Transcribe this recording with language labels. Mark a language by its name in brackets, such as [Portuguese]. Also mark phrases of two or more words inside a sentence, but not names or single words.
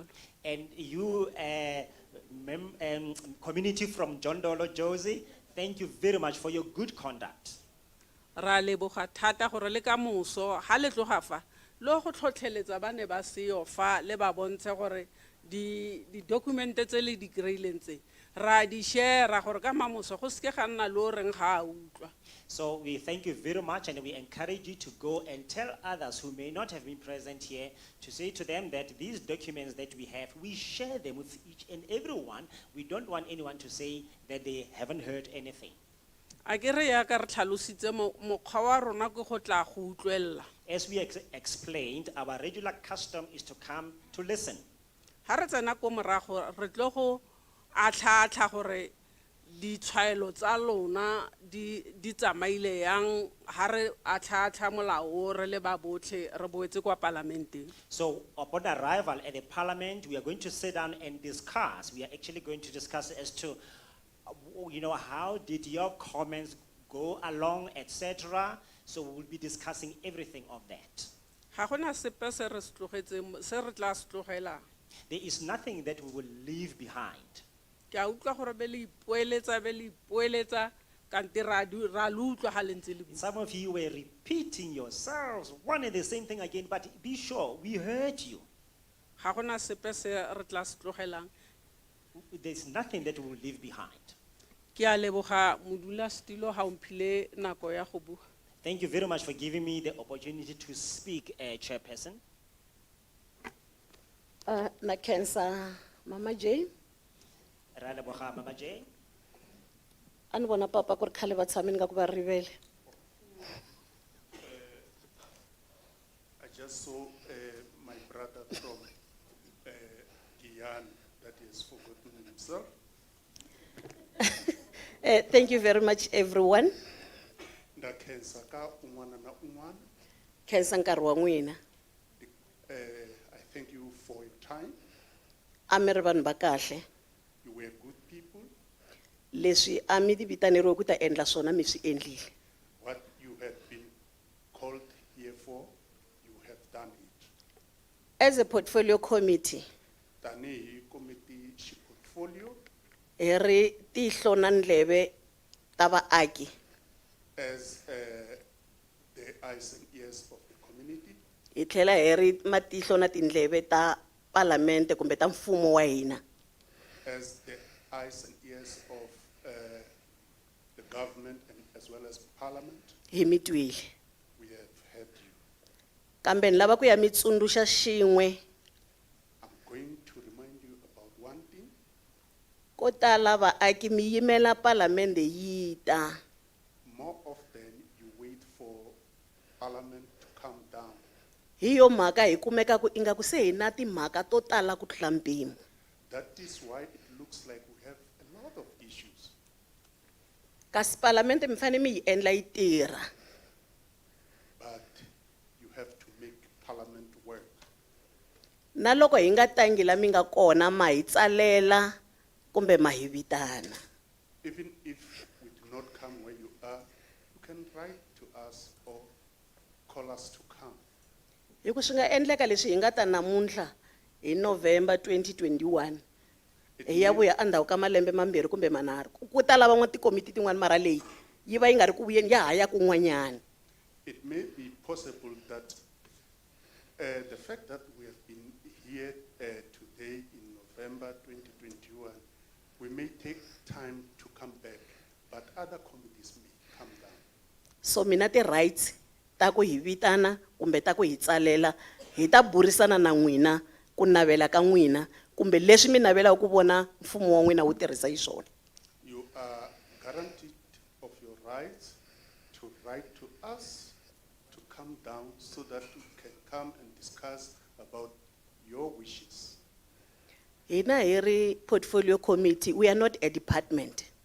[English] And you, community from John Dolo, Josie, thank you very much for your good conduct. [Tswana] Ra leboga thata gore le ka moso ha le tloga fa lo go tlhotlheletsa ba ne ba seo fa le ba bontshe gore di dokumente tse le di kreileng tse ra di share gore ka mamoso go se ke ga nna lo reng ga a utlwa. [English] So we thank you very much, and we encourage you to go and tell others who may not have been present here, to say to them that these documents that we have, we share them with each and every one. We don't want anyone to say that they haven't heard anything. [Tswana] A ke re ya ka re tlhalositse mokgwa wa rona ke go tla go utlwella. [English] As we explained, our regular custom is to come to listen. [Tswana] Ha re tsena ko morago re tlo go atlha gore di tshwaelo tsa lona di tsamaile yang ha re atlha molao re le ba botlhe re boetse kwa parlamenteng. [English] So upon arrival at the parliament, we are going to sit down and discuss. We are actually going to discuss as to, how did your comments go along, etc. So we will be discussing everything of that. [Tswana] Ha gona sepe se re se tlogetseng se re tla se tlogela. [English] There is nothing that we will leave behind. [Tswana] Ke a utlwa gore be le ipoeletsa kante ra lu utlwa ha le ntse le bua. [English] Some of you were repeating yourselves, one and the same thing again, but be sure, we heard you. [Tswana] Ha gona sepe se re tla se tlogelang. [English] There's nothing that we will leave behind. [Tswana] Ke a leboga modula stilo ha o mphile nako ya go bua. [English] Thank you very much for giving me the opportunity to speak, Chairperson. Na cancer, Mama J. [Tswana] Ra leboga, Mama J. [Tsonga] Ani bona papa ku ri khale va tshamini ka ku va rivele. [English] I just saw my brother from Guyana that he has forgotten himself. Thank you very much, everyone. [Tsonga] Nda khensa ka un'wana na un'wana. Khensa nkarhi wa n'wina. [English] I thank you for your time. [Tsonga] A mi ri vanhu va kahle. [English] You were good people. [Tsonga] Leswi a mi ti vitaneriwe ku ta endla swona mi swi endlile. [English] What you have been called here for, you have done it. As a portfolio committee, [Tsonga] Tanihi committee xi portfolio, hi ri tihlo na ndleve ta vaaki. [English] as the eyes and ears of the community, [Tsonga] Hi tlhela hi ri matihlo na tindleve ta parlamente kumbe ta mfumo wa hina. [English] as the eyes and ears of the government and as well as parliament. [Tsonga] Hi mi twile. [English] We have heard you. [Tsonga] Kambe ni lava ku ya mi tsundzuxa xin'we. [English] I'm going to remind you about one thing. [Tsonga] Ko tala vaaki mi yimela parlamente yi ta. [English] More often you wait for parliament to come down. [Tsonga] Hi yo mhaka hi kumeka ku ingaku se hi na timhaka to tala ku tlula mpimo. [English] That is why it looks like we have a lot of issues. [Tsonga] Kasi parlamente mi fanele mi yi endla yi tirha. [English] But you have to make parliament work. [Tsonga] Na loko hi nga tangi la mi nga kona ma hi tsalela kumbe ma hi vitana. [English] Even if we do not come where you are, you can write to us or call us to come. [Tsonga] Hi ku swi nga endleka leswi hi nga ta namuntlha hi November 2021. Hi ya vuya endzhaku ka malembe mambirhi kumbe manharhu. Ku ta lava n'watikomiti tin'wana mara leyi yi va yi nga ri ku vuyeni ya ha ya kun'wanyana. [English] It may be possible that The fact that we have been here today in November 2021, we may take time to come back, but other committees may come down. [Tsonga] So mina rights ta ku hi vitana kumbe ta ku hi tsalela hi ta burisana na n'wina ku navela ka n'wina kumbe leswi mi navela ku vona mfumo wa n'wina wu tirhisa xiswona. [English] You are guaranteed of your rights to write to us, to come down so that we can come and discuss about your wishes. [Tsonga] Hina hi ri [English] portfolio committee, we are not a department.